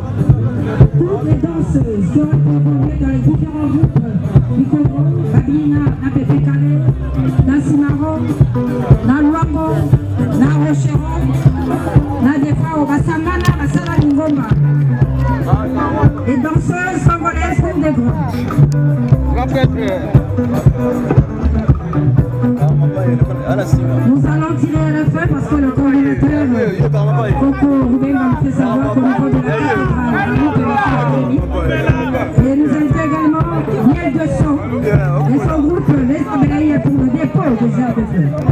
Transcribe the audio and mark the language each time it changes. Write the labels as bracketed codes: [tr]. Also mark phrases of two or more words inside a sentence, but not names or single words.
[fr] Toutes les danseuses qui ont évolué dans les différents groupes du Congo, Babina, Napépé Calé, Nassimaro, Naluango, Narochero, Nadefao, Basamana, Basala Lingomba. Les danseuses congolaises Cool de Droit. Nous allons tirer le feu parce que le coordinateur Coco Rubenga nous fait savoir qu'au niveau de la cathédrale, et nous invitons également Miel de Son et son groupe Les Abeilles pour le dépôt de Gère de Feu.